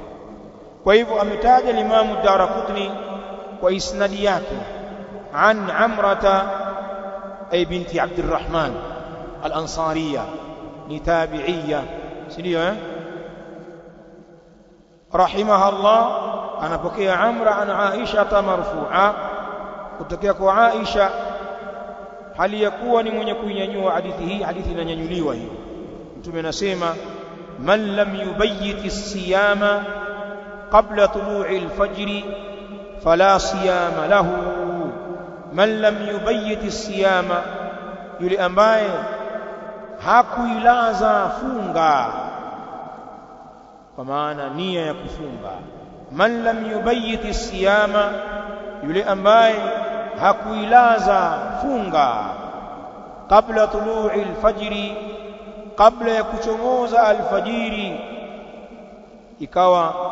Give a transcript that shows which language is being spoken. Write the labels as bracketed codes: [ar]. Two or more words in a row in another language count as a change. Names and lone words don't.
[sw] Kwa hivyo ametaja Imam Daraqutni kwa isnadi yake, [ar] عن عمرة [sw] ay binti Abdurrahman al-Ansariyya, ni tabi'iyya, si ndio? Rahimahullah anapokea Amra [ar] عن عائشة مرفوعا, [sw] kutokea kwa Aisha hali ya kuwa ni mwenye kuinyanyua hadithi hii. Hadithi inanyanyuliwa hiyo, Mtume anasema, [ar] من لم يبيت الصيام قبل طلوع الفجر فلا صيام له. من لم يبيت الصيام, [sw] yule ambaye hakuilaza funga, kwa maana nia ya kufunga. [ar] من لم يبيت الصيام, [sw] yule ambaye hakuilaza funga, [ar] قبل طلوع الفجر, [sw] kabla ya kuchomoza alfajiri, ikawa